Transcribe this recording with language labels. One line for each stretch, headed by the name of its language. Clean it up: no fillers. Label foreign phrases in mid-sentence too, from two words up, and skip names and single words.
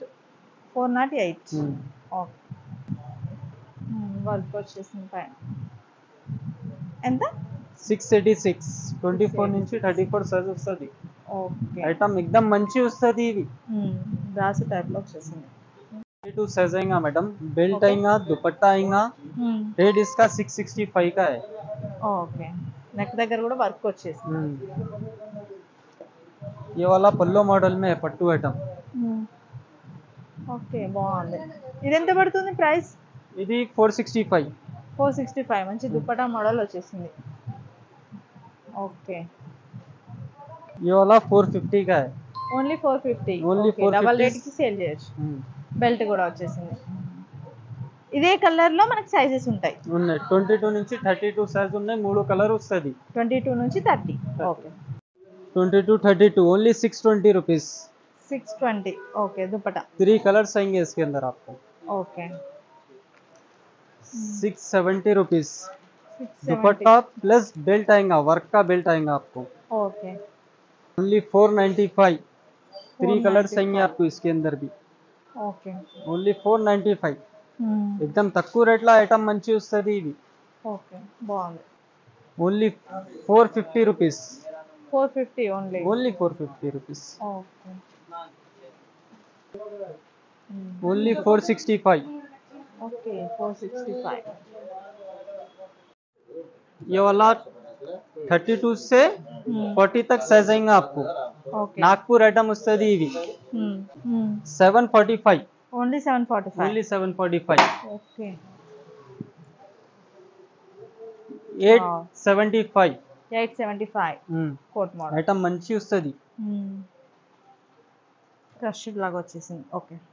Telugu: 408. ఓకే. వర్క్ వచ్చేసింది పైన. ఎంత? 686. 24 నుంచి 34 సైజ్ వస్తుంది. ఓకే. ఐటమ్ ఎక్దమ్ మంచి వస్తుంది. ఇవి
English: brass type
Telugu: లో వచ్చేసింది.
Hindi: 32 साइज आएगा मैडम. बेल्ट आएगा, दुपट्टा आएगा. रेट इसका 665 का है.
Telugu: ఓకే. నెక్ దగ్గర కూడా వర్క్ వచ్చేసింది.
Hindi: ये वाला पल्लो मॉडल में है, पट्टू आइटम.
Telugu: ఓకే, బాగుంది. ఇది ఎంత పడుతుంది ప్రైస్? ఇది 465. 465. మంచి దుపట్టా మోడల్ వచ్చేసింది. ఓకే.
Hindi: ये वाला 450 का है.
Telugu: ఓన్లీ 450. ఓన్లీ 450.
English: double rate
Telugu: కి సేల్ చేయొచ్చు. బెల్ట్ కూడా వచ్చేసింది. ఇదే కలర్ లో మనకి సైజెస్ ఉంటాయి. ఉన్నాయి. 22 నుంచి 32 సైజ్ ఉన్నాయి. 3 కలర్ వస్తుంది. 22 నుంచి 30. ఓకే. 22, 32 ఓన్లీ 620 रुपीस. 620. ఓకే. దుపట్టా
Hindi: 3 कलर्स आएंगे इसके अंदर आपको.
Telugu: ఓకే.
Hindi: 670 रुपीस.
Telugu: 670.
Hindi: दुपट्टा प्लस बेल्ट आएगा, वर्क का बेल्ट आएगा आपको.
Telugu: ఓకే.
Hindi: ओनली 495. 3 कलर्स
Telugu: 495.
Hindi: आएंगे आपको इसके अंदर भी.
Telugu: ఓకే. ఓన్లీ 495. ఎక్దమ్ తక్కువ రేట్లో ఐటమ్ మంచి వస్తుంది. ఇవి ఓకే, బాగుంది. ఓన్లీ 450 రూపీస్. 450 ఓన్లీ. ఓన్లీ 450 రూపీస్. ఓకే. ఓన్లీ 465. ఓకే. 465.
Hindi: ये वाला 32 से 40 तक साइज आएंगे आपको.
Telugu: ఓకే. नागपुर आइटम వస్తుంది. ఇవి 745. ఓన్లీ 745. ఓన్లీ 745. ఓకే. 875. 875.
English: coat model
Telugu: ఐటమ్ మంచి వస్తుంది. క్రష్డ్ లాగా వచ్చేసింది. ఓకే.